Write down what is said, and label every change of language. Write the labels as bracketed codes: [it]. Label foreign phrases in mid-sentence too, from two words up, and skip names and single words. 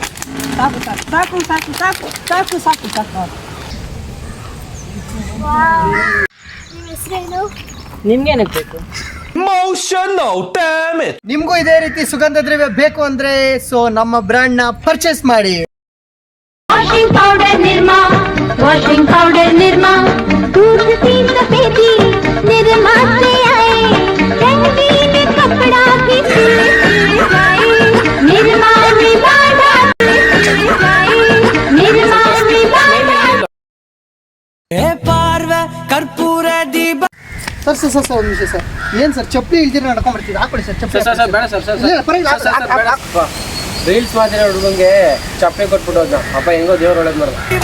[kn] ಸಾಕು ಸಾಕು ಸಾಕು ಸಾಕು ಸಾಕು ಸಾಕು ಸಾಕು. ನಿಮ್ಮ ಹೆಸರೇನು? ನಿಮ್ಗೇನಕ್ಕೆ ಬೇಕು? ನಿಮಗೂ ಇದೇ ರೀತಿ ಸುಗಂಧ ದ್ರವ್ಯ ಬೇಕು ಅಂದ್ರೆ ಸೊ ನಮ್ಮ ಬ್ರ್ಯಾಂಡ್ ನ ಪರ್ಚೇಸ್ ಮಾಡಿ. [hi] वाशिंग पाउडर निरमा दूध सी सफेदी निरमा से आए रंगीन कपड़ा भी सिलवाए निरमा निरमा [kn] ಪಾರ್ವೆ ಕರ್ಪೂರ ದೀಪ. ಸರ್ ಒಂದು ನಿಮಿಷ ಸರ್. ಏನು ಸರ್ ಚಪ್ಪಲಿ ಇಲ್ದಿರ ನಡ್ಕೊಂಡ್ ಬರ್ತೀರಾ? ಹಾಕೊಳ್ಳಿ ಸರ್ ಚಪ್ಪಲಿ. ಬೇಡ ಸರ್. ರೀಲ್ಸ್ ಮಾತ್ರ ಹುಡುಗಂಗೆ ಚಪ್ಪೆ ಕೊಟ್ಬಿಟ್ಟು ಹೋದ ಅಪ್ಪ. ಹೆಂಗೋ ದೇವ್ರು ಒಳ್ಳೇದು ಮಾಡ್ದ.